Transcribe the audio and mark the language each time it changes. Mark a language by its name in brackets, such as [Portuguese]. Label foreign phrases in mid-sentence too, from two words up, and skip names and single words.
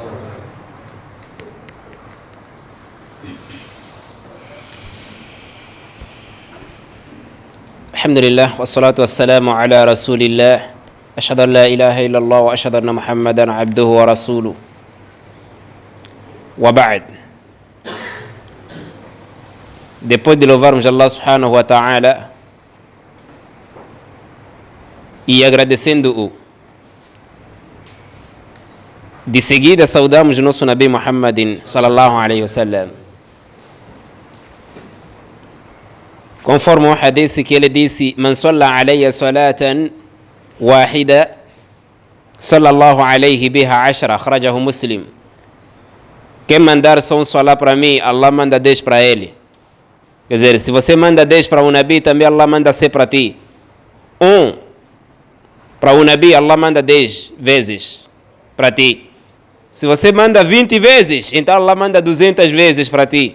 [Arabic] الحمد لله والصلاة والسلام على رسول الله. أشهد أن لا إله إلا الله وأشهد أن محمدا عبده ورسوله. وبعد. [Portuguese] Depois de louvarmos [Arabic] الله سبحانه وتعالى [Portuguese] e agradecendo-o, de seguida saudamos o nosso [Arabic] نبي محمد صلى الله عليه وسلم. [Portuguese] Conforme o hadith que ele disse: [Arabic] من صلى علي صلاة واحدة صلى الله عليه بها عشرا، أخرجه مسلم. [Portuguese] Quem mandar só um salat para mim, Allah manda 10 para ele. Quer dizer, se você manda 10 para o Nabi, também Allah manda 100 para ti. Para o Nabi, Allah manda 10 vezes para ti. Se você manda 20 vezes, então Allah manda 200 vezes para ti.